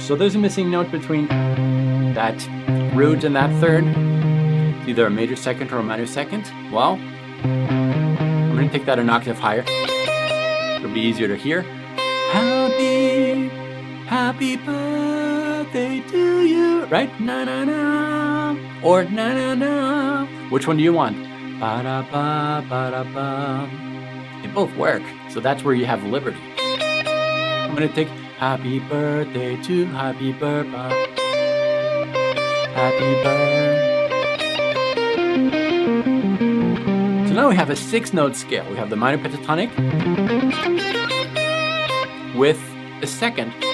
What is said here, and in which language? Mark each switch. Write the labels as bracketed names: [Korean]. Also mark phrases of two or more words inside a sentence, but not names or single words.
[English] So there's a missing note between that root and that third. It's either a major second or a minor second. Well, I'm going to take that an octave higher. It'll be easier to hear. Happy birthday to you. Right? Na na na. Or na na na. Which one do you want? Ba da ba ba da ba. They both work, so that's where you have liberty. I'm going to take happy birthday to happy birthday. Happy birthday. So now we have a 6-note scale. We have the minor pentatonic with a second.